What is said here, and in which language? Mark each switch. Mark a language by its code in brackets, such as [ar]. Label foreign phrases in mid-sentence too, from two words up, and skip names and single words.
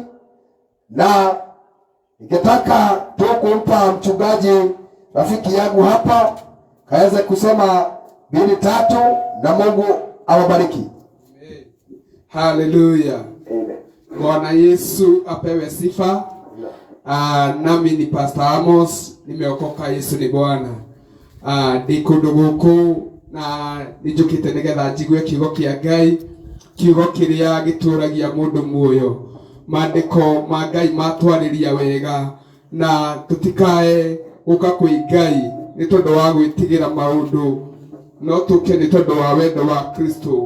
[sw] Na ningetaka tu kumpa mchungaji rafiki yangu hapa kaweze kusema 2-3, na Mungu awabariki. Haleluya. Bwana Yesu apewe sifa. Nami ni Pastor Amos, nimeokoka. Yesu ni Bwana. [ki] Ndikundu guku na nijukite nigetha njigue kiugo kia Ngai, kiugo kiria gituragia mundu muoyo. Maandiko ma Ngai matwariria wega, na tutikae uka kwi Ngai ni tondu wa gwitigira maundu, no tuke ni tondu wa wendo wa Kristo.